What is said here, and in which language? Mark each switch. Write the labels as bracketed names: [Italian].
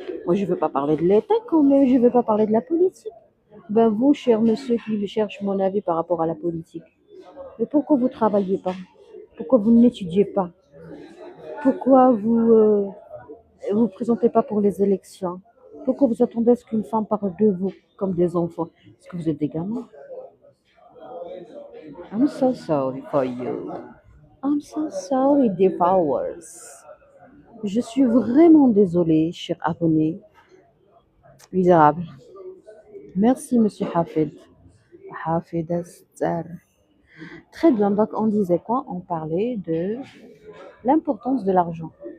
[French] Moi, je ne veux pas parler de l'État quand même, je ne veux pas parler de la politique. Ben, vous, cher monsieur, qui cherche mon avis par rapport à la politique, mais pourquoi vous ne travaillez pas? Pourquoi vous n'étudiez pas? Pourquoi vous vous présentez pas pour les élections? Pourquoi vous attendez à ce qu'une femme parle de vous comme des enfants? Est-ce que vous êtes des gamins? [English] I'm so sorry for you. I'm so sorry, dear followers. [French] Je suis vraiment désolée, cher abonné. Misérable. Merci, monsieur Hafid. Hafid Astar. Très bien, donc on disait quoi? On parlait de l'importance de l'argent.